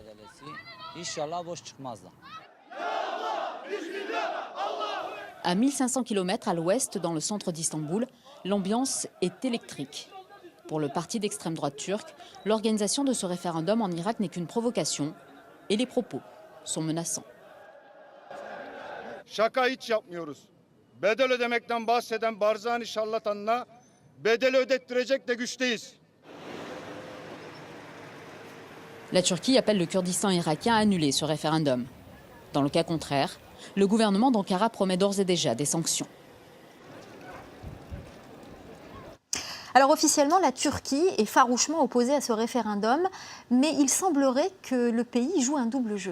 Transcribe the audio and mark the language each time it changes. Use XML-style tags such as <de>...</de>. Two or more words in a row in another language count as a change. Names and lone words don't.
<fr>À 1500 km à l'ouest, dans le centre d'Istanbul, l'ambiance est électrique. Pour le parti d'extrême droite turc, l'organisation de ce référendum en Irak n'est qu'une provocation et les propos sont menaçants.</fr> <tr>Bedel ödemekten bahseden Barzani şarlatanına bedeli ödettirecek de güçteyiz.</tr> <fr>La Turquie appelle le Kurdistan irakien à annuler ce référendum. Dans le cas contraire, le gouvernement d'Ankara promet d'ores et déjà des sanctions. Alors officiellement, la Turquie est farouchement opposée à ce référendum, mais il semblerait que le pays joue un double jeu.</fr>